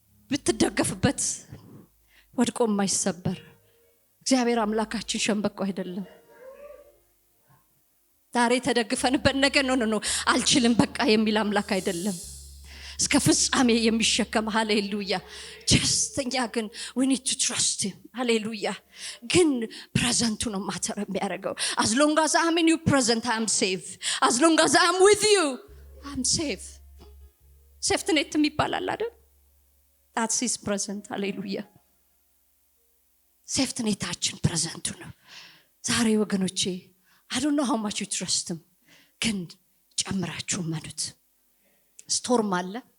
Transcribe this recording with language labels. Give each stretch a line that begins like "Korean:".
Amharic: ብትደገፍበት ወድቆ የማይሰበር እግዚአብሔር አምላካችን ሸምበቆ አይደለም። ዛሬ ተደግፈንበት ነገር ነው አልችልም በቃ የሚል አምላክ አይደለም። እስከ ፍጻሜ የሚሸከም ሃሌሉያ። ጀስተኛ ግን
English: we need to trust him
Amharic: ሃሌሉያ። ግን ፕሬዘንቱ ነው ማተር የሚያደርገው።
English: as long as I'm in your present I am safe. as long as I'm with you I'm safe.
Amharic: ሴፍቲ ኔት የሚባላል አይደል?
English: that's his present
Amharic: ሃሌሉያ። ሴፍቲ ኔታችን ፕሬዘንቱ ነው። ዛሬ ወገኖቼ
English: I don't know how much you trust him,
Amharic: ግን ጨምራችሁ መኑት። ስቶርም አለ